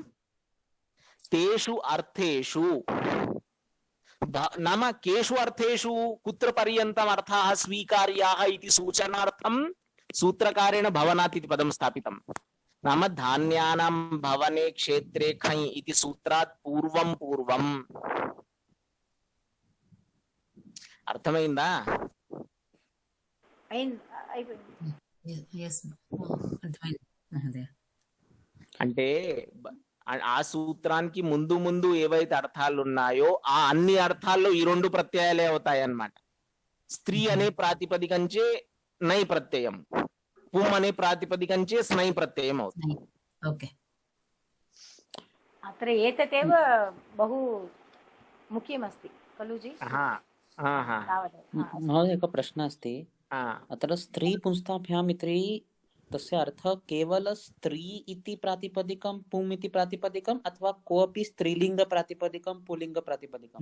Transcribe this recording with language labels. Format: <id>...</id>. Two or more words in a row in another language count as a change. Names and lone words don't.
<sa>तेषु अर्थेषु नाम केषु अर्थेषु कुत्र पर्यन्तम् अर्थाः स्वीकार्याः इति सूचनार्थं सूत्रकारेण भवनात् इति पदं स्थापितं. नाम धान्यानां भवने क्षेत्रे खञ् इति सूत्रात् पूर्वं पूर्वम्.</sa> <te>అర్థమైందా? అంటే ఆ సూత్రానికి ముందు ముందు ఏవైతే అర్థాలు ఉన్నాయో ఆ అన్ని అర్థాల్లో ఈ రెండు ప్రత్యయాలే అవుతాయి అన్నమాట. స్త్రీ అనే ప్రాతిపదికంచే నై ప్రత్యయం, పుం అనే ప్రాతిపదికంచే స్నై ప్రత్యయం అవుతుంది. ఓకే.</te> <sa>अत्र एतदेव बहु मुख्यमस्ति खलु जि? महोदय एकः प्रश्नः अस्ति. अत्र स्त्री पुंस्ताभ्याम् इति तस्य अर्थः केवल स्त्री इति प्रातिपदिकं पुम् इति प्रातिपदिकम् अथवा कोऽपि स्त्रीलिंग प्रातिपदिकं पुल्लिंग प्रातिपदिकं?</sa>